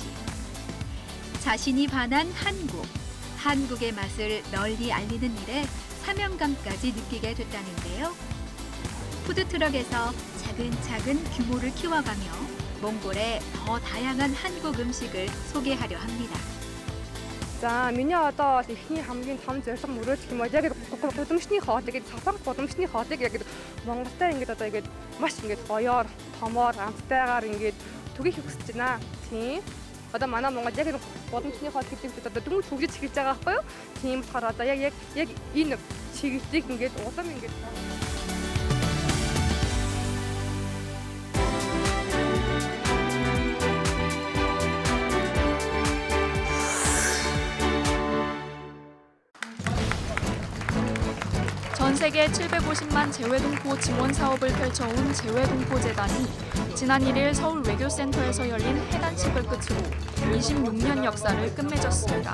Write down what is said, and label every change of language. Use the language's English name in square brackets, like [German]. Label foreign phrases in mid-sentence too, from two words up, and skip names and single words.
[Korean] 자신이 반한 한국, 한국의 맛을 널리 알리는 일에 사명감까지 느끼게 됐다는데요. 푸드트럭에서 차근차근 규모를 키워가며 몽골의 더 다양한 한국 음식을 소개하려 합니다. [Mongolian] За миний одоо ихний хамгийн том зорилго мөрөөдөх юм бол яг гудамжны хоолыг савхаг гудамжны хоолыг яг Монголтай ингээд одоо ингээд маш ингээд гоёор, томоор, амттайгаар ингээд түгийх хүсэж байна. Тийм. Одоо манай Монгол яг гудамжны хоол гэдэг одоо дөнгөж хөгжиж эхэлж байгаа байхгүй юу? Тийм болохоор одоо яг энэ чиглэлийг ингээд улам ингээд [Korean] 전 세계 750만 재외동포 지원 사업을 펼쳐온 재외동포재단이 지난 1일 서울 외교센터에서 열린 해단식을 끝으로 26년 역사를 끝맺었습니다.